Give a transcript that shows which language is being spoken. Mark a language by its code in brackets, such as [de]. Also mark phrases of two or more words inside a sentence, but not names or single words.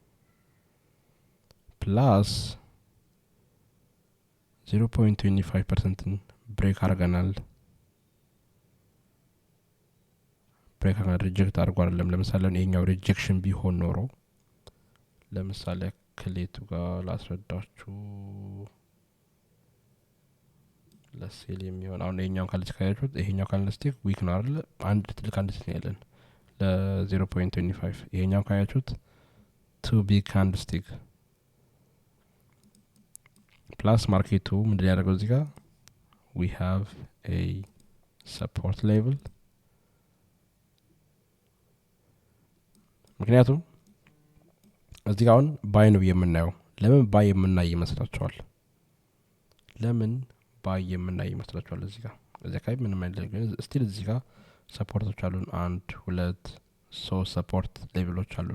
[am] ፕላስ 0.25% ብሬክ አድርገናል። ብሬክ አድርገናል ሪጀክት አድርጎ አይደለም። ለምሳሌ ይሄኛው ሪጀክሽን ቢሆን ኖሮ ለምሳሌ ክሌቱ ጋር ላስረዳችሁ ለሴል የሚሆን አሁን ይሄኛው ካንድልስቲክ ካያችሁት ይሄኛው ካንድልስቲክ ዊክ ነው አይደል? አንድ ትልቅ ካንድልስቲክ ነው ያለን ለ0.25 ይሄኛው ካያችሁት [en] two big candlestick plus [am] ማርኬቱ ምንድን ያደርገው እዚህ ጋር [en] we have a support level [am] ምክንያቱም እዚህ ጋር አሁን ባይ ነው የምናየው። ለምን ባይ የምናይ ይመስላችኋል? ለምን ባይ የምናይ ይመስላችኋል? እዚህ ጋር ምንም አይደለም ግን ስቲል እዚህ ጋር ሰፖርቶች አሉን 1 2 3 ሰፖርት ሌቭሎች አሉን።